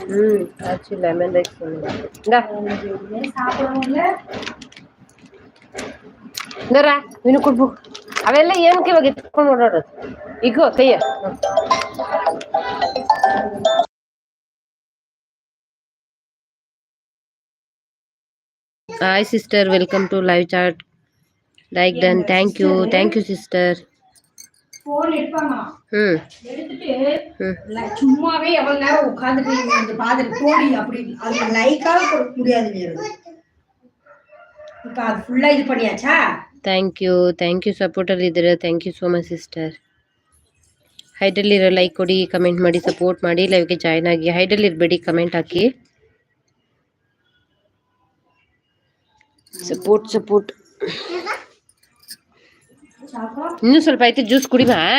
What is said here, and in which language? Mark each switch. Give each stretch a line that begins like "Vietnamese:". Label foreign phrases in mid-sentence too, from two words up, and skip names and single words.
Tamil: ஆச்சு லெமன் ரைஸ் இந்தா
Kannada: ಇಂದರಾ ನೀನು ಕೊಡ್ಬು ಅವೆಲ್ಲ ಏನಕ್ಕೆ ಇವಾಗ ಎತ್ಕೊಂಡು ಓಡಾಡೋದು ಈಗ ಕೈಯ
English: Hi sister welcome to live chat
Tamil: லைக் டன்
English: thank you sister
Tamil: போன் எடுப்பாங்க எடுத்துட்டு சும்மாவே எவ்வளவு நேரம் உட்கார்ந்துட்டு பாத்துட்டு போடி அப்படி அது லைக்காக கொடுக்க முடியாது இப்ப அது ஃபுல்லா இது பண்ணியாச்சா
English: thank you supporter
Kannada: ಇದ್ದೀರಾ
English: thank you so much sister
Kannada: ಹೈಡಲ್ಲಿರೋ ಲೈಕ್ ಕೊಡಿ ಕಮೆಂಟ್ ಮಾಡಿ ಸಪೋರ್ಟ್ ಮಾಡಿ ಲೈವ್ಗೆ ಜಾಯ್ನ್ ಆಗಿ ಹೈಡಲ್ಲಿ ಇರಬೇಡಿ ಕಮೆಂಟ್ ಹಾಕಿ ಸಪೋರ್ಟ್ ಇನ್ನೂ ಸ್ವಲ್ಪ ಐತೆ ಜ್ಯೂಸ್ ಕುಡಿಮಾ